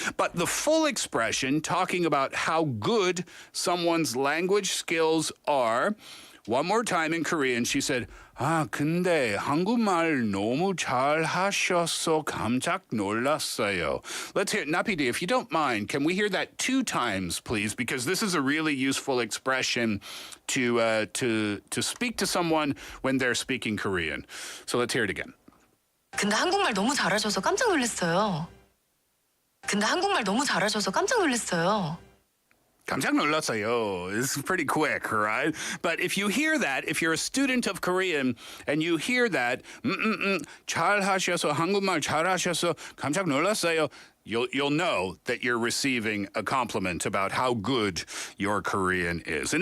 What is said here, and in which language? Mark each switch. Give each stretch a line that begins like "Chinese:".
English: But the full expression, talking about how good someone's language skills are, one more time in Korean, she said,
Korean: 근데 한국말 너무 잘하셔서 깜짝 놀랐어요.
English: Let's hear it. Napidi, if you don't mind, can we hear that 2 times, please? Because this is a really useful expression to speak to someone when they're speaking Korean. So let's hear it again.
Korean: 근데 한국말 너무 잘하셔서 깜짝 놀랐어요. 근데 한국말 너무 잘하셔서 깜짝 놀랐어요. 깜짝 놀랐어요.
English: It's pretty quick, right? But if you hear that, if you're a student of Korean and you hear that,
Korean: 잘하셔서 한국말 잘하셔서 깜짝 놀랐어요.
English: You'll know that you're receiving a compliment about how good your Korean is.